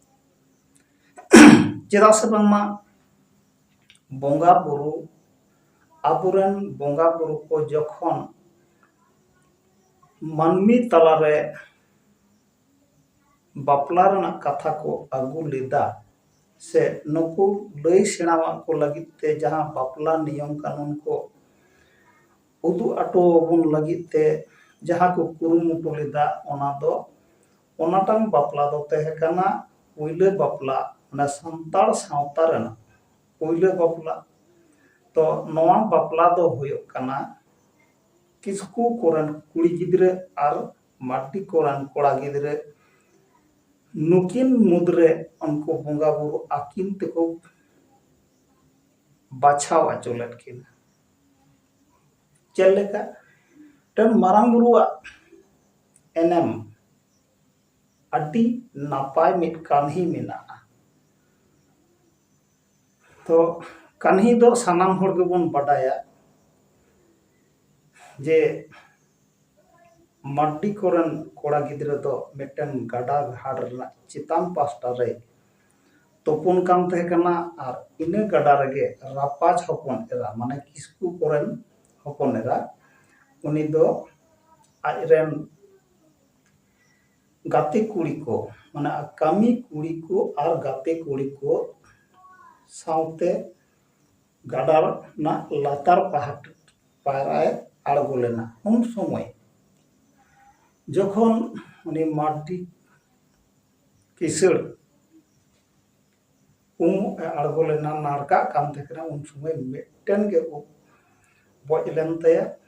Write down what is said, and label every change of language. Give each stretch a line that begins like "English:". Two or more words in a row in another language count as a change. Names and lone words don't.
Santali: चेदा से बांगमा बोंगा बुरु आबोरेन बोंगा बुरु को जखन मानमी तलारे बापला रना कथा को आगू लेदा से नुकु लई सेणावा को लगित ते जहां बापला नियम कानून को उदु आटो बन लगित ते जहां को कुरुमुटु लेदा ओना दो ओनाटांग बापला दो तहे कना पुइले बापला ना संताल सावता रना पुइले बापला तो नवा बापला दो हुयो कना किसकु कोरन कुड़ी गिद्रे आर माटी कोरन कोड़ा गिद्रे नुकिन मुद्रे उनको बोंगा बुरु आकिन तेको बाछाव आचोलेट किन चलेका टन मारांग बुरुआ एनएम अड्डी नापाय मिट कान्ही मेना तो कान्ही दो सानाम होड़ गेबोन बाडाया जे माड्डी कोरन कोड़ा गिद्रे दो मिटन गाडा घाट रना चितान पास्टा रे तोपुन कान तहे कना आर इने गाडा रगे रापाच हपन एरा माने किसकु कोरन हपन एरा उनी दो आजरेन गाते कुड़ी को माने कामी कुड़ी को आर गाते कुड़ी को साउते गाडा ना लातार पहाट पायराए आड़गो लेना उन समय जखन उनी माड्डी किसड़ आड़गो लेना नारका कान तकना उन समय मिटन के बज लेन तया